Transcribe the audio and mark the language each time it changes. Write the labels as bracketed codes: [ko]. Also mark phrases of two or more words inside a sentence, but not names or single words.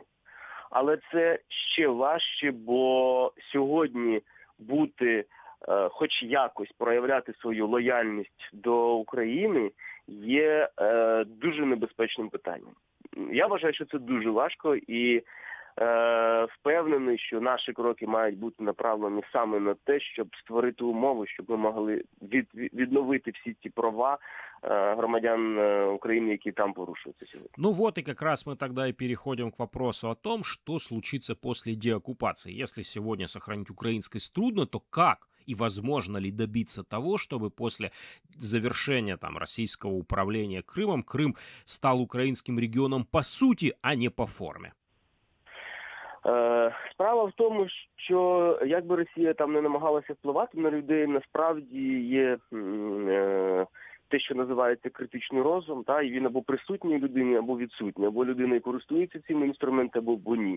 [uk] Але це ще важче, бо сьогодні бути, хоч якось проявляти свою лояльність до України є дуже небезпечним питанням. Я вважаю, що це дуже важко і впевнений, що наші кроки мають бути направлені саме на те, щоб створити умови, щоб ми могли відновити всі ті права громадян України, які там порушуються сегодня. [ru] Ну вот и как раз мы тогда и переходим к вопросу о том, что случится после деоккупации. Если сегодня сохранить украинскость трудно, то как и возможно ли добиться того, чтобы после завершения там российского управления Крымом Крым стал украинским регионом по сути, а не по форме? [uk] Справа в тому, що як би Росія там не намагалася впливати на людей, насправді є те, що називається критичний розум, та, і він або присутній у людині, або відсутній, або людина користується цими інструментами, або ні.